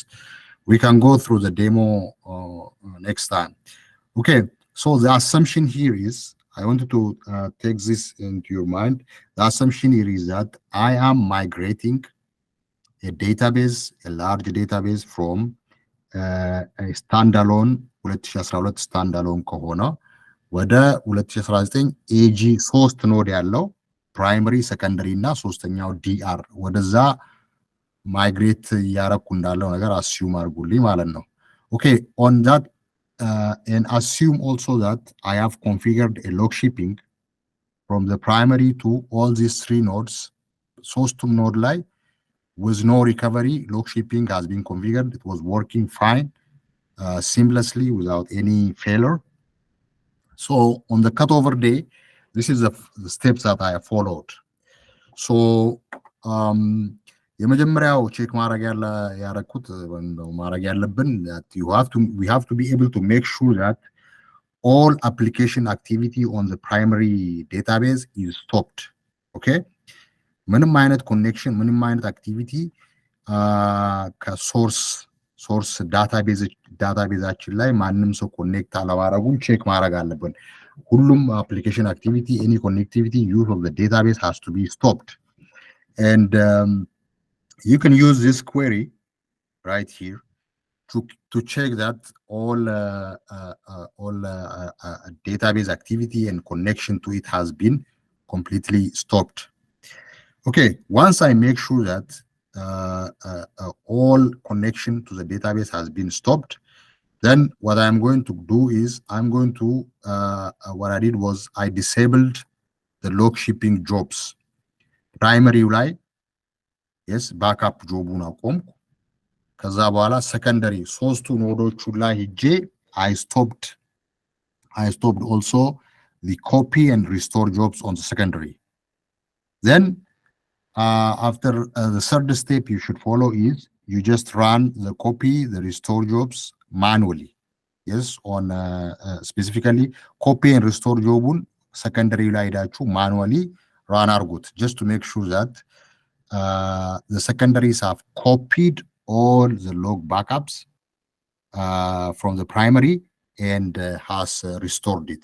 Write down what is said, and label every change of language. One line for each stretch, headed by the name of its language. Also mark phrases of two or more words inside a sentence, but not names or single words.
English: We can go through the demo next time. okay so the assumption here is I wanted to take this into your mind. The assumption here is that I am migrating a database, a large database from a standalone 2012 standalone
Amharic: ከሆነ ወደ 2019 AG 3 ኖድ ያለው ፕራይመሪ ሰከንደሪ እና ሶስተኛው DR ወደዛ ማይግሬት ያረኩ እንዳለው ነገር አስዩም አድርጉልኝ ማለት ነው።
English: okay on that and assume also that I have configured a log shipping from the primary to all these three nodes.
Amharic: ሶስቱም node ላይ
English: with no recovery, log shipping has been configured. It was working fine, seamlessly without any failure. So on the cutover day, this is the steps that I followed. So
Amharic: የመጀመሪያው ቼክ ማድረግ ያረኩት ማድረግ ያለብን
English: that we have to be able to make sure that all application activity on the primary database is stopped.
Amharic: Okay, ምንም አይነት ኮኔክሽን ምንም አይነት አክቲቪቲ ከሶርስ ዳታቤዛችን ላይ ማንም ሰው ኮኔክት አለማድረጉን ቼክ ማድረግ አለብን። ሁሉም
English: application activity, any connectivity, use of the database has to be stopped. And you can use this query right here to check that all database activity and connection to it has been completely stopped. Okay, once I make sure that all connection to the database has been stopped, then what I'm going to do is what I did was I disabled the log shipping jobs.
Amharic: Primary ላይ yes backup ጆቡን አቆምኩ። ከዛ በኋላ ሰከንደሪ ሶስቱ ኖዶቹ ላይ ሄጄ
English: I stopped also the copy and restore jobs on the secondary. Then after the third step you should follow is you just run the copy, the restore jobs manually. Yes, on specifically copy and restore jobun secondary
Amharic: ላይ ሄዳችሁ
English: manually run አርጉት, just to make sure that the secondaries have copied all the log backups from the primary and has restored it.